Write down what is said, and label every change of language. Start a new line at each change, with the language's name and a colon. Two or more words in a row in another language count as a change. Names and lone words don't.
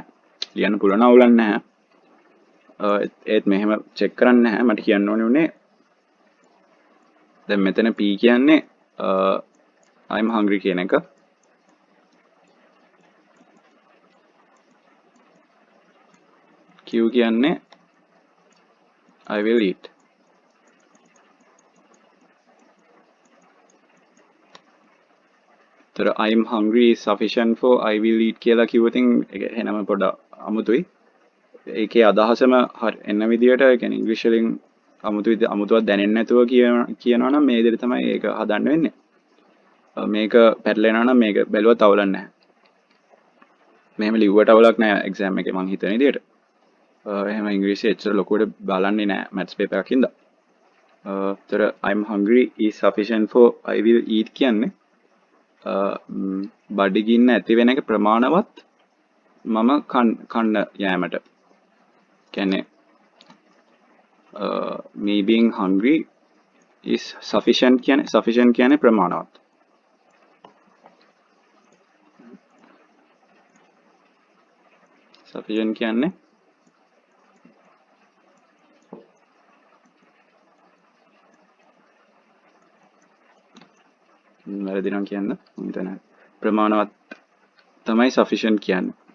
Sinhala: ලියන්න පුළුවන් අවුලක් නැහැ. ඒත් මෙහෙම චෙක් කරන්නේ නැහැ. මට කියන්න ඕනේ උනේ දැන් මෙතන p කියන්නේ
English: I'm hungry
Sinhala: කියන එක.
English: q කියන්නේ I will eat.
Sinhala: තර
English: I'm hungry is sufficient for I will eat
Sinhala: කියලා කිව්වොතින් ඒක එහෙනම පොඩ්ඩක් අමුතුයි. ඒකේ අදහසම එන්න විදියට ඒ කියන්නේ ඉංග්‍රීසි වලින් අමුතුවක් දැනෙන්නේ නැතුව කියනවා නම් මේ විදිහට තමයි ඒක හදන්න වෙන්නේ. මේක පැටලෙනවා නම් මේක බැලුවත් අවුලක් නැහැ. මෙහෙම ලිව්වට අවුලක් නැහැ එක්සෑම් එකේ මං හිතන විදියට. එහෙම ඉංග්‍රීසි එච්චර ලොකුවට බලන්නේ නැහැ
English: maths paper
Sinhala: එකකින්ද. තර
English: I'm hungry is sufficient for I will eat
Sinhala: කියන්නේ බඩගින්න ඇති වෙන එක ප්‍රමාණවත් මම කන්න යෑමට.
English: කියන්නේ me being hungry is sufficient
Sinhala: කියන්නේ ප්‍රමාණවත්. sufficient කියන්නේ වැරදි නම් කියන්න මම හිතන්නේ ප්‍රමාණවත් තමයි sufficient කියන්නේ.